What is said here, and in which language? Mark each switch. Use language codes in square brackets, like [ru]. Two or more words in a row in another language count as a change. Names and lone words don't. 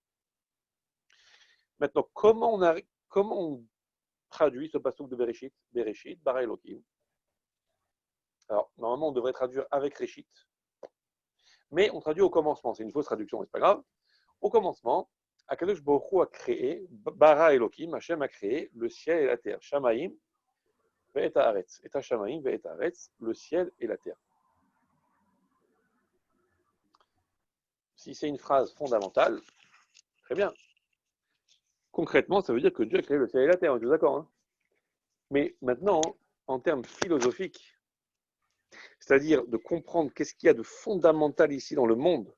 [fr] Maintenant, comment on traduit ce passouk de Bereshit? [he] בראשית, ברא אלוקים. [fr] Alors, normalement, on devrait traduire avec Réchit, mais on traduit au commencement. C'est une fausse traduction, mais c'est pas grave. Au commencement, [he] הקדוש ברוך הוא [fr] a créé, [he] ברא אלוקים, [fr] Hashem a créé le ciel et la terre. [he] שמים ואת הארץ. Et שמים ואת הארץ, [fr] le ciel et la terre. Si c'est une phrase fondamentale, très bien. Concrètement, ça veut dire que Dieu a créé le ciel et la terre, on est d'accord, hein? Mais maintenant, en termes philosophiques, c'est-à-dire de comprendre qu'est-ce qu'il y a de fondamental ici dans le monde.